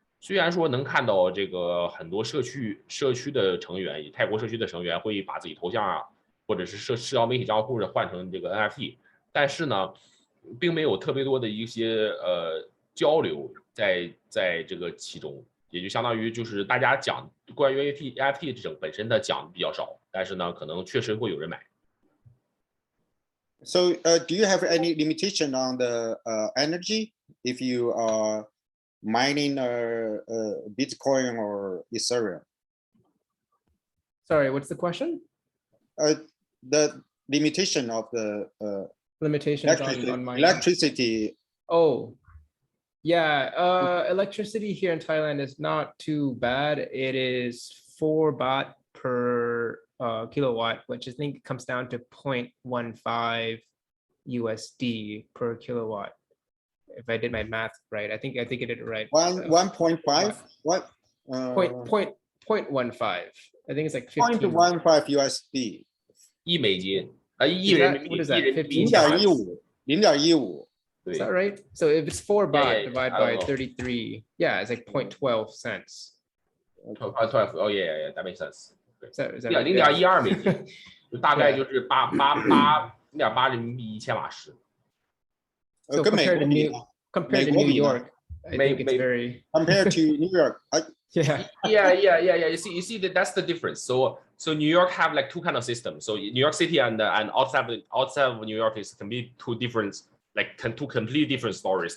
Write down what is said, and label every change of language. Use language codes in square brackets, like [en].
[zh] 虽然说能看到这个很多社区的成员，泰国社区的成员会把自己头像啊，或者是社交媒体账户换成这个 NFT， 但是呢，并没有特别多的一些交流在这个其中，也就相当于就是大家讲关于 NFT 本身的讲比较少，但是呢，可能确实会有人买。 [en] So, do you have any limitation on the energy if you are mining Bitcoin or Ethereum? Sorry, what's the question? The limitation of the limitations on mining. Electricity. Oh, yeah. Electricity here in Thailand is not too bad. It is 4 baht per kilowatt, which I think comes down to 0.15 USD per kilowatt. If I did my math right, I think I did it right. 1.5. What? 0.15. I think it's like 15. 0.15 USD. [zh] 1美金1人民币 [en] ，what is that? 0.15. Is that right? So if it's 4 baht divided by know. 33, yeah, it's like 0.12 cents. 12. Oh yeah, that makes sense. Is that [zh] 0.12美金，就大概就是0.8人民币1千瓦时。 [en] So compared to New York, I think it's very compared to New York. Yeah. You see that's the difference. So New York have like two kind of systems. So New York City and outside of New York is completely two completely different stories.